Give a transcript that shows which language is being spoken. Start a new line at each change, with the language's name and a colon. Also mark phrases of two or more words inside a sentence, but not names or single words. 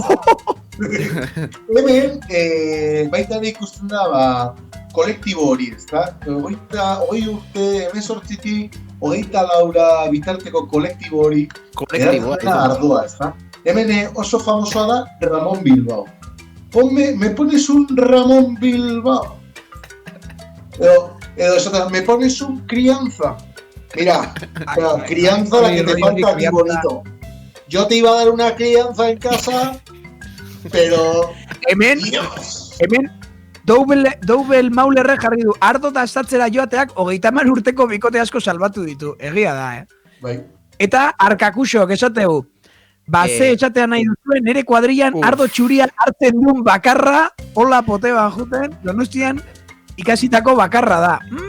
Basque: Hemen, baita ere ikusten da, kolektibo hori, ez da? 20 urte, 18-tik, 24 bitarteko kolektibo hori, eratzen da ardoa, ez da? Hemen oso famosoa da Ramon Bilbao.
Spanish: Me pones un Ramon Bilbao. Edo, me pones un Crianza. Mira, crianza la que te falta aquí bonito. Yo te iba a dar una crianza en casa, pero...
Basque: Hemen, Doubel Maulerre jarri du, ardo da estatzera joateak 30 urteko bikote asko salbatu ditu. Egia da, Bai. Eta arkakusok esategu. Ze esatea nahi duzuen, nire kuadrillan ardo txuria hartzen duen bakarra, hola poteban juten, Donostian ikasitako bakarra da.